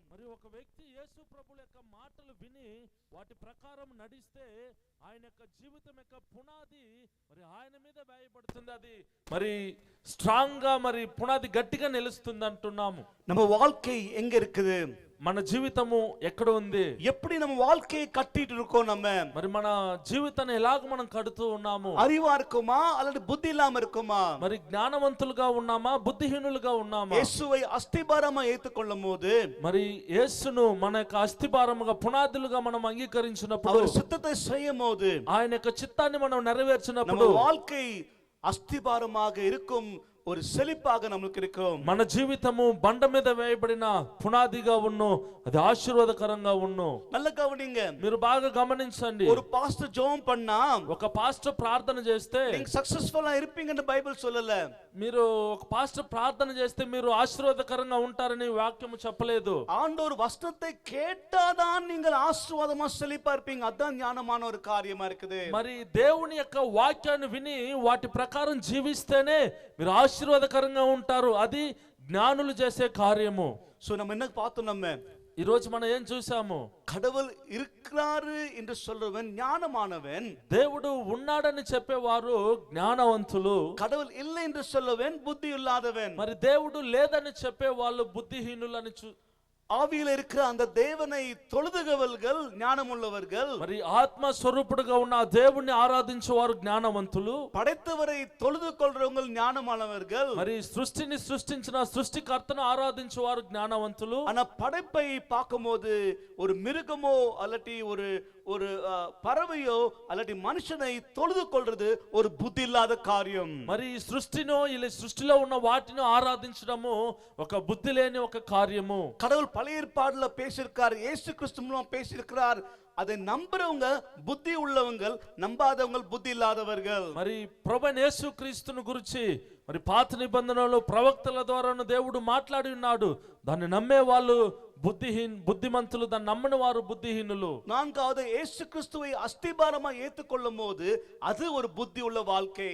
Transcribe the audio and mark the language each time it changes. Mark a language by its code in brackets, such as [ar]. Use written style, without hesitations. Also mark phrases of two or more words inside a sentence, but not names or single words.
[te] మరి ఒక వ్యక్తి యేసు ప్రభువుల యొక్క మాటలు విని వాటి ప్రకారం నడిస్తే ఆయన యొక్క జీవితం యొక్క పునాది మరి ఆయన మీద వేయబడుతుంది. అది మరి స్ట్రాంగ్ గా మరి పునాది గట్టిగా నిలుస్తుంది అంటున్నాము. [ta] நம்ம வாழ்க்கை எங்க இருக்குது, [te] మన జీవితము ఎక్కడ ఉంది, [ta] எப்படி நம்ம வாழ்க்கையை கட்டிட்டு இருக்கோம், நம்ம [te] మరి మన జీవితాన్ని ఎలాగ మనం కడుతూ ఉన్నాము, [ta] அறிவா இருக்குமா அல்லது புத்தி இல்லாம இருக்குமா, [te] మరి జ్ఞానవంతులుగా ఉన్నామా బుద్ధిహీనులుగా ఉన్నామా. [ta] இயேசுவை அஸ்திபாரமா ஏற்றுக்கொள்ளும் போது [te] మరి యేసును మన యొక్క అస్థిభారముగా పునాదులుగా మనం అంగీకరించినప్పుడు, [ta] அவர் சித்தத்தை செய்யும் போது, [te] ఆయన యొక్క చిత్తాన్ని మనం నెరవేర్చినప్పుడు [ta] நம்ம வாழ்க்கை அஸ்திபாரமாக இருக்கும், ஒரு செழிப்பாக நமக்கு இருக்கும். [te] మన జీవితము బండ మీద వేయబడిన పునాదిగా ఉన్ను, అది ఆశీర్వాదకరంగా ఉన్ను. [ta] நல்ல கவனிங்க, [te] మీరు బాగా గమనించండి. [ta] ஒரு பாஸ்டர் ஜெபம் பண்ணா [te] ఒక పాస్టర్ ప్రార్థన చేస్తే [ta] நீங்க సక్సెస్ఫుல்லா இருப்பீங்கன்னு பைபிள் சொல்லல. [te] మీరు ఒక పాస్టర్ ప్రార్థన చేస్తే మీరు ఆశీర్వాదకరంగా ఉంటారని వాక్యము చెప్పలేదు. [ta] ஆண்டவர் வசனத்தை கேட்டாதான் நீங்கள் ஆசீர்வாதமா செழிப்பா இருப்பீங்க. அதான் ஞானமான ஒரு காரியமா இருக்குது. [te] మరి దేవుని యొక్క వాక్యాన్ని విని వాటి ప్రకారం జీవిస్తేనే మీరు ఆశీర్వాదకరంగా ఉంటారు. అది జ్ఞానులు చేసే కార్యము. [ta] சோ நம்ம என்ன பார்த்தோம், நம்ம [te] ఈ రోజు మనం ఏం చూసాము, [ta] கடவுள் இருக்கிறாரு என்று சொல்றவன் ஞானமானவன், [te] దేవుడు ఉన్నాడని చెప్పేవారు జ్ఞానవంతులు, [ta] கடவுள் இல்லை என்று சொல்லவன் புத்தி இல்லாதவன். [te] మరి దేవుడు లేదని చెప్పే వాళ్ళు బుద్ధిహీనులని [ta] ஆவியில இருக்கிற அந்த தேவனை தொழுதுகவர்கள் ஞானமுள்ளவர்கள், [te] మరి ఆత్మ స్వరూపుడుగా ఉన్న ఆ దేవుణ్ణి ఆరాధించేవారు జ్ఞానవంతులు, [ta] படைத்தவரை தொழுது கொள்றவங்க ஞானமானவர்கள், [te] మరి సృష్టిని సృష్టించిన సృష్టికర్తను ఆరాధించేవారు జ్ఞానవంతులు. [ta] ஆனா படைப்பை பார்க்கும்போது ஒரு மிருகமோ அல்லட்டி ஒரு ஒரு பறவையோ அல்லட்டி மனுஷனை தொழுது கொள்றது ஒரு புத்தி இல்லாத காரியம். [te] మరి ఈ సృష్టినో ఇలా సృష్టిలో ఉన్న వాటిని ఆరాధించడము ఒక బుద్ధి లేని ఒక కార్యము. [ta] கடவுள் பழைய ஏற்பாடுல பேசியிருக்கார், இயேசு கிறிஸ்து மூலம் பேசியிருக்கிறார். அதை நம்புறவங்க புத்தி உள்ளவங்க, நம்பாதவங்க புத்தி இல்லாதவர்கள். [te] మరి ప్రభువైన యేసుక్రీస్తును గురించి మరి పాత నిబంధనలో ప్రవక్తల ద్వారాను దేవుడు మాట్లాడి ఉన్నాడు. దాన్ని నమ్మే వాళ్ళు బుద్ధిమంతులు, దాన్ని నమ్మని వారు బుద్ధిహీనులు. [ta] நான்காவது இயேசு கிறிஸ்துவை அஸ்திபாரமா ஏற்றுக்கொள்ளும் போது அது ஒரு புத்தி உள்ள வாழ்க்கை.